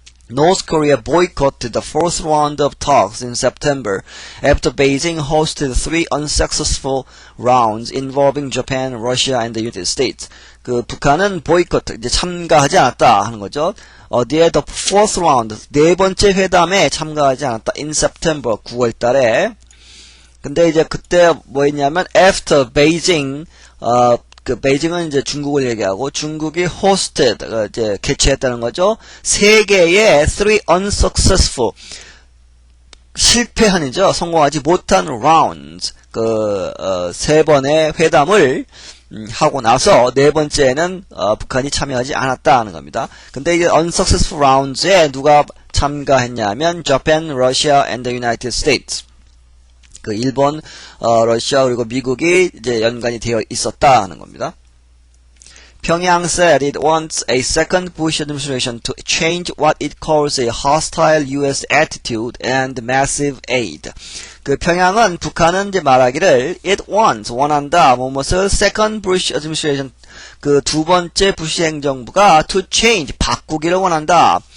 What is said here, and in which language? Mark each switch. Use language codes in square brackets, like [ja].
[en] North Korea boycotted the fourth round of talks in September after Beijing hosted three unsuccessful rounds involving Japan, Russia, and the United States. [ko] 북한은 boycott, 이제 참가하지 않았다 하는 거죠. 어디에 the fourth round, 네 번째 회담에 참가하지 않았다. in September, 9월 달에. 근데 이제 그때 했냐면 after Beijing, 베이징은 이제 중국을 얘기하고 중국이 hosted, 이제 개최했다는 거죠. 세 개의 three unsuccessful, 실패한이죠. 성공하지 못한 rounds, 세 번의 회담을 하고 나서 네 번째는 북한이 참여하지 않았다는 겁니다. [en] 근데 이제 unsuccessful rounds에 누가 참가했냐면 Japan, Russia, and the United States. [ko] 일본, 러시아 그리고 미국이 이제 연관이 되어 있었다 하는 겁니다. [en] Pyongyang said it wants a second Bush administration to change what it calls a hostile U.S. attitude and massive aid. [ko] 평양은 북한은 이제 말하기를 it wants, 원한다, 무엇을 second Bush administration, 두 번째 부시 행정부가 to change, 바꾸기를 원한다.